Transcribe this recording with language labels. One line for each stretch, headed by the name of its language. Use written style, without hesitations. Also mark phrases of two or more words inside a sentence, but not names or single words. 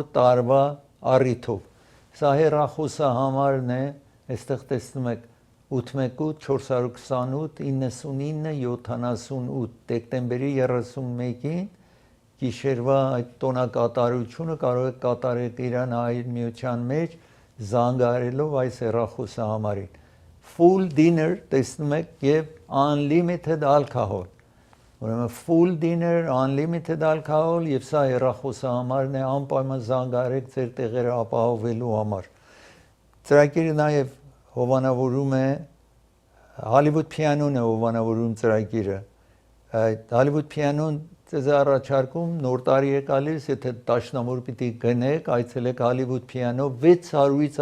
Armenian: տարվա առիթով սա հեռախոսը համարն է այստեղ տեսնում եք 818 428 99 78 դեկտեմբերի 31-ին գիշերվա այդ տոնակատարությունը կարող եք կատարել Իրանահայ միության մեջ զանգահարելով այս հեռախոսը համարին
English: full dinner
Armenian: տեսնում եք եւ
English: unlimited alcohol
Armenian: ուրեմն
English: full dinner unlimited alcohol
Armenian: եւ սա հեռախոսը համարն է անպայման զանգահարեք ձեր տեղերը ապահովելու համար ծրագիրը նաեւ հովանավորում է Hollywood Piano-ն է հովանավորում ծրագիրը այդ Hollywood Piano-ն ձեզ առաջարկում նոր տարի է գալիս եթե դաշնամուր պիտի գնեք այցելեք Hollywood Piano 600-ից